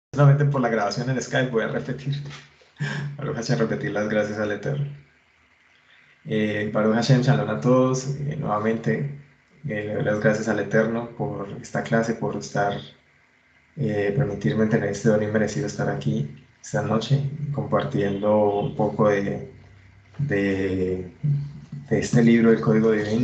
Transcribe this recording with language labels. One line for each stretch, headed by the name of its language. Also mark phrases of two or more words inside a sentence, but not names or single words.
Spanish: solamente por la grabación en Skype voy a repetir.
Hebrew: ברוך השם,
Spanish: repetir las gracias al Eterno.
Hebrew: ברוך השם,
Spanish: shalom a todos. Nuevamente, le doy las gracias al Eterno por esta clase, por permitirme tener este don inmerecido estar aquí esta noche, compartiendo un poco de, de este libro, El Código Divino.